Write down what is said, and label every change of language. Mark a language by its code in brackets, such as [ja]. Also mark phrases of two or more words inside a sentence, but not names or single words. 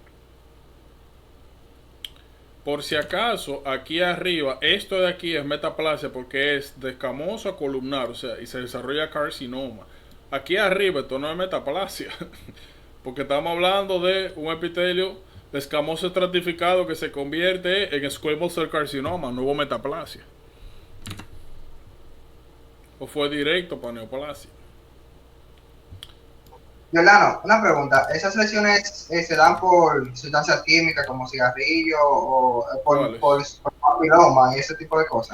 [es] Por si acaso, aquí arriba, esto de aquí es metaplasia porque es de escamoso a columnar, o sea, y se desarrolla carcinoma. Aquí arriba esto no es metaplasia, porque estamos hablando de un epitelio escamoso estratificado que se convierte en [en] squamous cell carcinoma, [es] no hubo metaplasia. O fue directo para neoplasia. Yolano, una pregunta. ¿Esas lesiones se dan por sustancias químicas como cigarrillo o ¿Cuáles? por papiloma y ese tipo de cosas?